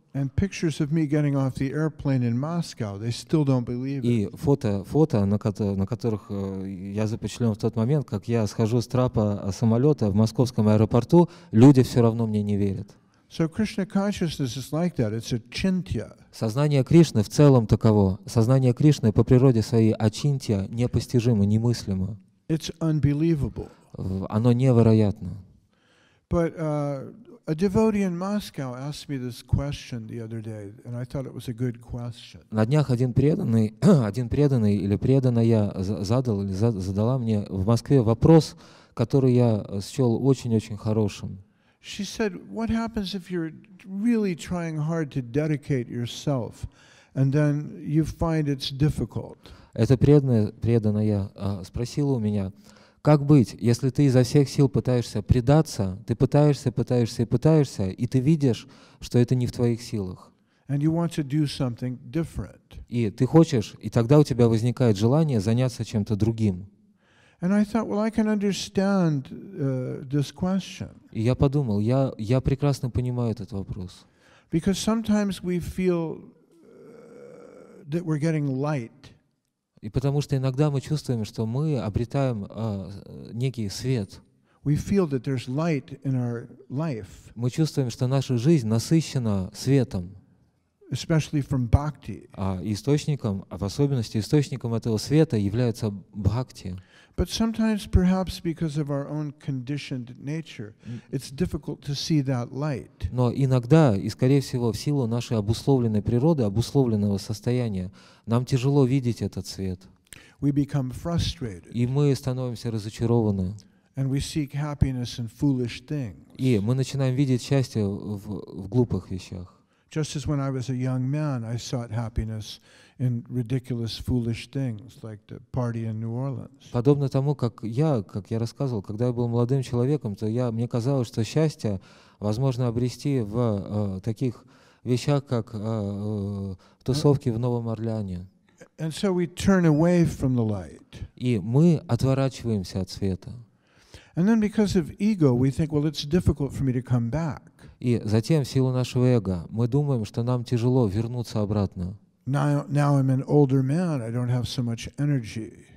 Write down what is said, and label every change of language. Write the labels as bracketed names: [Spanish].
[English] and pictures of me getting off the airplane in Moscow, they still don't believe it. [Russian] и фото, на которых я запечатлен в тот момент, как я схожу с трапа самолета в московском аэропорту, люди все равно мне не верят. [English] So Krishna consciousness is like that. It's a chintya. [Russian] Сознание Кришны в целом таково. Сознание Кришны по природе своей ачинтья непостижимо, немыслимо. [English] It's unbelievable. [Russian] Оно невероятно. [English] But a devotee in Moscow asked me this question the other day, and I thought it was a good question. [Russian] На днях один преданный или преданная задала мне в Москве вопрос, который я счел очень-очень хорошим. [English] She said, what happens if you're really trying hard to dedicate yourself, and then you find it's difficult? [Russian] Эта преданная спросила у меня, как быть, если ты изо всех сил пытаешься предаться, ты пытаешься, и ты видишь, что это не в твоих силах. [English] And you want to do something different. [Russian] И ты хочешь, и тогда у тебя возникает желание заняться чем-то другим. [English] And I thought, well, I can understand this question. [Russian] И я подумал, я прекрасно понимаю этот вопрос. [English] Because sometimes we feel that we're getting light. [Russian] И потому что иногда мы чувствуем, что мы обретаем некий свет. [English] We feel that there's light in our life. [Russian] Мы чувствуем, что наша жизнь насыщена светом. [English] Especially from bhakti. [Russian] А источником, в особенности источником этого света является бхакти. [English] But sometimes, perhaps because of our own conditioned nature, it's difficult to see that light. [Russian] Но иногда, и скорее всего в силу нашей обусловленной природы, обусловленного состояния, нам тяжело видеть этот свет. [English] We become frustrated. [Russian] И мы становимся разочарованы. [English] And we seek happiness in foolish things. [Russian] И мы начинаем видеть счастье в глупых вещах. [English] Just as when I was a young man, I sought happiness in ridiculous, foolish things, like the party in New Orleans. [Russian] Подобно тому, как я рассказывал, когда я был молодым человеком, то мне казалось, что счастье возможно обрести в таких вещах, как тусовки в Новом Орлеане. [English] And so we turn away from the light. [Russian] И мы отворачиваемся от света. [English] And then because of ego, we think, well, it's difficult for me to come back. [Russian] И затем, в силу нашего эго, мы думаем, что нам тяжело вернуться обратно. [English] Now I'm an older man, I don't have so much energy.